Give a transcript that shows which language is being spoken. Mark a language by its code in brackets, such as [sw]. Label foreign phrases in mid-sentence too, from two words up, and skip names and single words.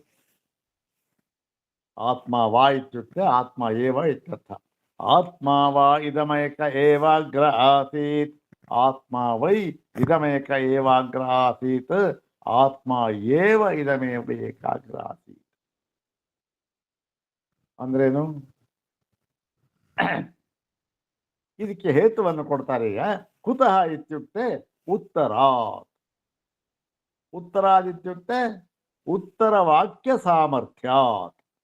[sa] आत्मा वा इत्युक्ते आत्मा एव इत्यर्थः। आत्मा वा इदमेक एवाग्र आसीत्। आत्मा वै इदमेक एवाग्र आसीत्। आत्मा एव इदमेव एकाग्र आसीत् ಅಂದ್ರೇನು? [kn] ಇದಕ್ಕೆ ಹೇತುವನ್ನು ಕೊಡ್ತಾರೆ. [sa] ಈಗ ಕುತಃ ಇತ್ಯುಕ್ತೆ ಉತ್ತರಾತ್. ಉತ್ತರಾದಿತ್ಯುಕ್ತೆ ಉತ್ತರ ವಾಕ್ಯ ಸಾಮರ್ಥ್ಯಾತ್.